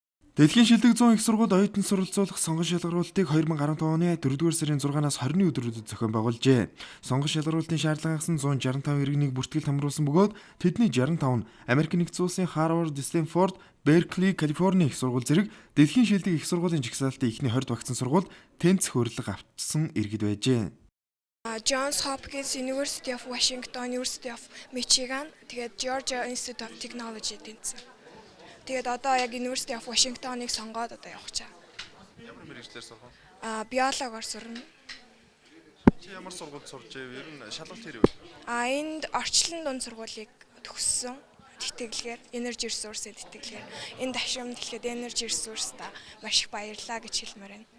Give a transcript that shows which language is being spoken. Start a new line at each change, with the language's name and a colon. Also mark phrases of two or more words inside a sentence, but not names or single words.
Mongolian: Дэлхийн шилдэг 100 их сургууль оюутан суралцуулах сонгон шалгаруулалтыг 2015 оны 4-р сарын 6-наас 20-ны өдрүүдэд зохион байгуулжээ. Сонгон шалгаруулалтын шаардлага хангасан 165 иргэнийг бүртгэл хамруулсан бөгөөд тэдний 65 нь Америк нэгдсэн улсын Харвард, Стэнфорд, Беркли, Калифорни их сургууль зэрэг дэлхийн шилдэг их сургуулийн жагсаалтын эхний 20 багцсан сургуульд тэнцэх хурлага авчсан иргэд байжээ. Johns Hopkins University of Washington, University of Michigan, тэгээд Georgia Institute of Technology тэнцсэн. Тэгээд одоо яг University of Washington-ыг сонгоод одоо явах чаа. Ямар мэргэжлэр сурах вэ? Биологоор сурна. Чи ямар сургуульд сурж байв? Ер нь шалгалт хэрэг вэ? Энд орчлон дунд сургуулийг төгссөн. Тэтгэлгээр Energy Resource-ийн тэтгэлгээр энэ ташрамд хэлэхэд Energy Resource-та маш их баярлалаа гэж хэлмээр байна.